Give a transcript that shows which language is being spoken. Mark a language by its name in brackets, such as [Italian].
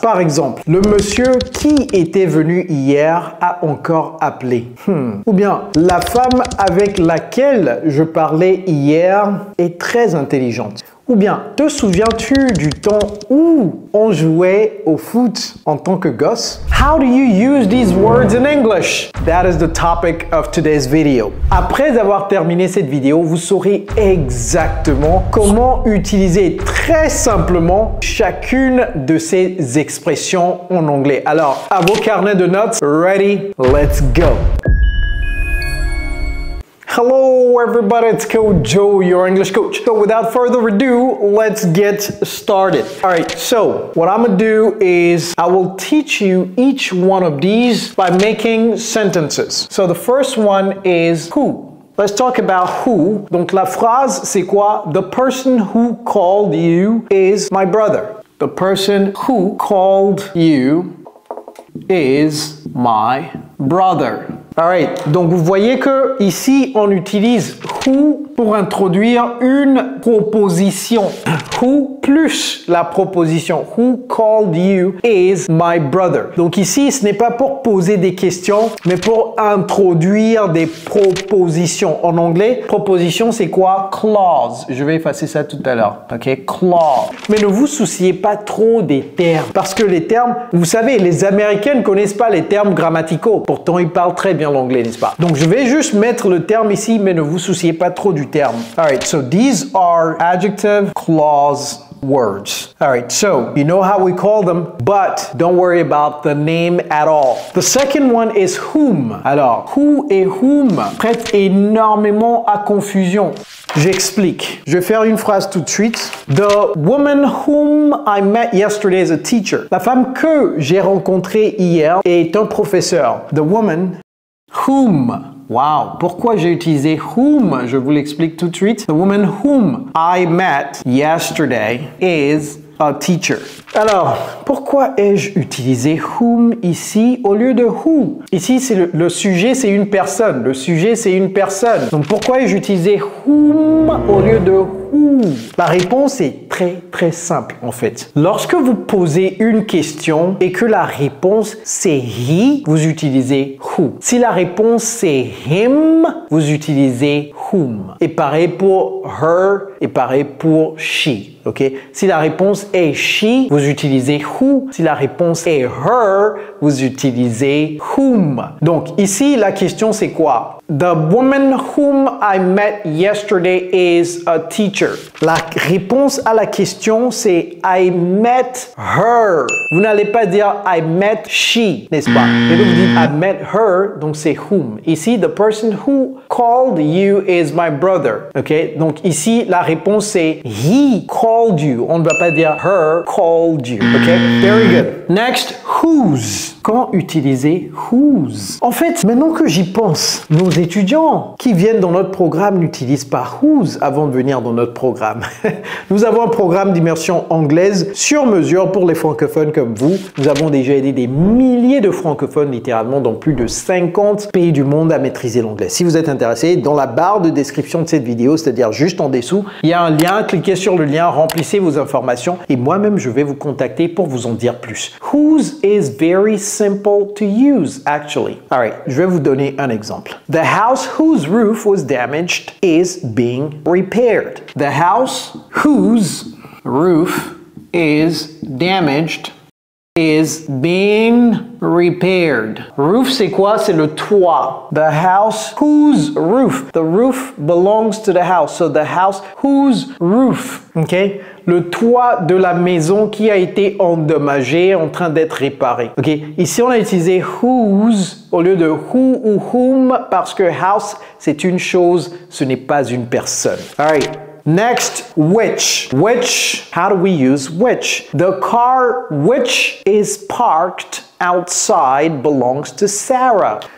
[French] Par exemple, le monsieur qui était venu hier a encore appelé. Ou bien, la femme avec laquelle je parlais hier est très intelligente. Ou bien, te souviens-tu du temps où on jouait au foot en tant que gosse? [English] How do you use these words in English? That is the topic of today's video. [French] Après avoir terminé cette vidéo, vous saurez exactement comment utiliser très simplement chacune de ces expressions en anglais. Alors, à vos carnets de notes, [English] ready? Let's go! Hello everybody, it's Coach Joe, your English coach. So without further ado, let's get started. All right, so what I'm gonna do is I will teach you each one of these by making sentences. So the first one is who. Let's talk about who. [French] Donc la phrase, c'est quoi? [English] The person who called you is my brother. The person who called you is my brother. Alright, [French] donc vous voyez que ici on utilise who pour introduire une proposition. Who plus la proposition. [English] Who called you is my brother. [French] Donc ici, ce n'est pas pour poser des questions, mais pour introduire des propositions. En anglais, proposition c'est quoi? Clause. Je vais effacer ça tout à l'heure. Ok, clause. Mais ne vous souciez pas trop des termes. Parce que les termes, vous savez, les Américains ne connaissent pas les termes grammaticaux. Pourtant, ils parlent très bien l'anglais, n'est-ce pas? Donc je vais juste mettre le terme ici, mais ne vous souciez pas trop du terme. [English] Alright, so these are adjective clause words. All right, so you know how we call them, but don't worry about the name at all. The second one is whom. [French] Alors, who et whom prêtent énormément à confusion. J'explique. Je vais faire une phrase tout de suite. [English] The woman whom I met yesterday is a teacher. [French] La femme que j'ai rencontrée hier est un professeur. [English] The woman whom. [French] Wow, pourquoi j'ai utilisé whom? Je vous l'explique tout de suite. [English] The woman whom I met yesterday is a teacher. [French] Alors, pourquoi ai-je utilisé whom ici au lieu de who? Ici, c'est le sujet, c'est une personne. Le sujet, c'est une personne. Donc, pourquoi ai-je utilisé whom au lieu de who? La réponse est très simple en fait. Lorsque vous posez une question et que la réponse c'est he, vous utilisez who. Si la réponse c'est him, vous utilisez whom. Et pareil pour her et pareil pour she. Ok? Si la réponse est she, vous utilisez who. Si la réponse est her, vous utilisez whom. Donc ici la question c'est quoi? [English] The woman whom I met yesterday is a teacher. [French] La réponse à la question c'est [English] I met her. [French] Vous n'allez pas dire [English] I met she, [French] n'est-ce pas? Mais vous dites [English] I met her, [French] donc c'est whom. [English] Ici, the person who called you is my brother. Ok? [French] Donc ici, la réponse c'est [English] he called you. [French] On ne va pas dire [English] her called you. Ok? Very good. Next, whose. [French] Comment utiliser [English] whose? [French] En fait, maintenant que j'y pense, nos étudiants qui viennent dans notre programme n'utilisent pas whose avant de venir dans notre programme. Nous avons un programme d'immersion anglaise sur mesure pour les francophones comme vous. Nous avons déjà aidé des milliers de francophones littéralement dans plus de 50 pays du monde à maîtriser l'anglais. Si vous êtes intéressé, dans la barre de description de cette vidéo, c'est-à-dire juste en dessous, il y a un lien, cliquez sur le lien, remplissez vos informations et moi-même je vais vous contacter pour vous en dire plus. [English] Whose is very simple to use actually. All right, [French] je vais vous donner un exemple. [English] The house whose roof was damaged is being repaired. The house whose roof is damaged is being repaired. Roof, [French] c'est quoi? C'est le toit. [English] The house whose roof. The roof belongs to the house. So the house whose roof. Okay? [French] Le toit de la maison qui a été endommagé, en train d'être réparé. Ok? Ici, on a utilisé whose au lieu de who ou whom parce que house, c'est une chose, ce n'est pas une personne. [English] All right. Next, which. Which, how do we use which? The car which is parked outside belongs to Sarah.